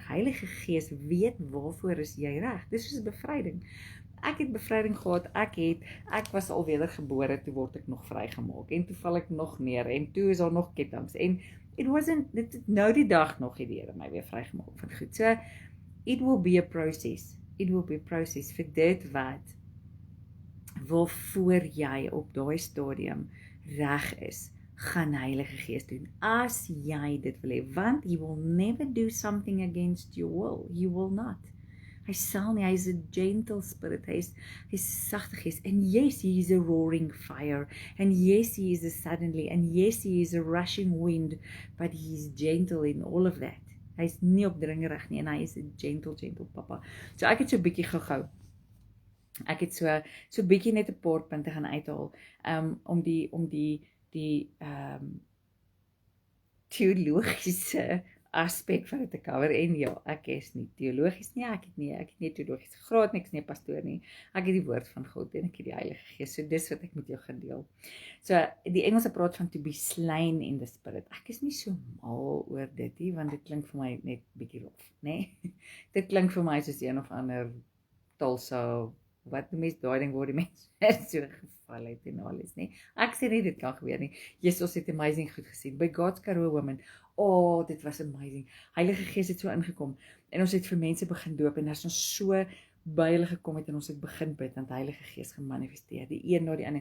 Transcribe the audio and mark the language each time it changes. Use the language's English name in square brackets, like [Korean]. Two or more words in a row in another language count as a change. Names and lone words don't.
[Afrikaans] Heilige Gees weet waarvoor is jy reg. Dis soos bevryding. Ek het bevryding gehad, ek was al wedergebore, toe word ek nog vrygemaak, en toe val ek nog neer, en toe is daar nog kettinge, en dit nou die dag nog het die Here my weer vrygemaak van goed. [English] So, it will be a process [Afrikaans] vir dit waarvoor jy op daai stadium reg is, gaan Heilige Gees doen, as jy dit wil hê, want [English] He will never do something against your will, He will not. [Afrikaans] Hy sal nie, hy is [English] a gentle spirit, [Afrikaans] hy is sagte Gees, [English] and yes, He is a roaring fire, and yes, He is a suddenly, and yes, He is a rushing wind, but He is gentle in all of that. [Afrikaans] Hy is nie opdringerig nie, en hy is [English] a gentle papa. [Afrikaans] So ek het so bietjie gehou. Ek het so bietjie net 'n paar punte gaan uithaal, om die teologiese aspek van dit te cover, en ja, ek is nie teologies nie, ek het nie teologiese graad nie, ek is nie 'n pastoor nie, ek het die woord van God en ek het die Heilige Gees, so dis wat ek met jou gaan deel. So, die Engelse praat van [English] to be slain in the spirit. [Afrikaans] Ek is nie so mal oor dit nie, want dit klink vir my net bietjie rof, né? Dit klink vir my soos een of ander Tulsa wat die mens daai ding waar die mens so geval het en alles, nie. Ek sê nie dit kan gebeur nie. Jesus, ons het amazing goed gesien. By God's Karoo Women, dit was amazing. Heilige Gees het so ingekom, en ons het vir mense begin doop, en as ons so by hulle gekom het, en ons het begin bid, en die Heilige Gees gemanifesteer, die een na die ander.